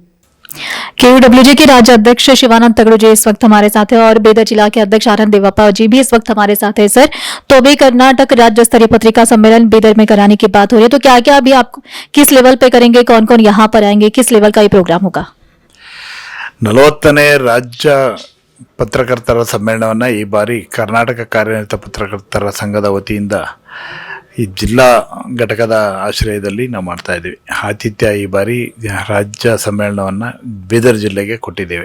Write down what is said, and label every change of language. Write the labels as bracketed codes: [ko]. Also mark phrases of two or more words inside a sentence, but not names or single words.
[hi] KUWJ के राज्य अध्यक्ष शिवानंद तगड़ू जी इस वक्त हमारे साथ हैं और बेदर जिला के अध्यक्ष आनंद देवप्पा जी भी इस वक्त हमारे साथ है। सर, तो अभी कर्नाटक राज्य स्तरीय पत्रिका सम्मेलन बीदर में कराने की बात हो रही है, तो क्या क्या अभी आप किस लेवल पे करेंगे, कौन कौन यहाँ पर आएंगे, किस लेवल का ये प्रोग्राम होगा? [kn] 40ನೇ ರಾಜ್ಯ ಪತ್ರಕರ್ತರ ಸಮ್ಮೇಳನವನ್ನು ಈ ಬಾರಿ ಕರ್ನಾಟಕ ಕಾರ್ಯನಿರತ ಪತ್ರಕರ್ತರ ಸಂಘದ ವತಿಯಿಂದ ಈ ಜಿಲ್ಲಾ ಘಟಕದ ಆಶ್ರಯದಲ್ಲಿ ನಾವು ಮಾಡ್ತಾ ಇದ್ದೀವಿ. ಆತಿಥ್ಯ ಈ ಬಾರಿ ರಾಜ್ಯ ಸಮ್ಮೇಳನವನ್ನು ಬೀದರ್ ಜಿಲ್ಲೆಗೆ ಕೊಟ್ಟಿದ್ದೇವೆ.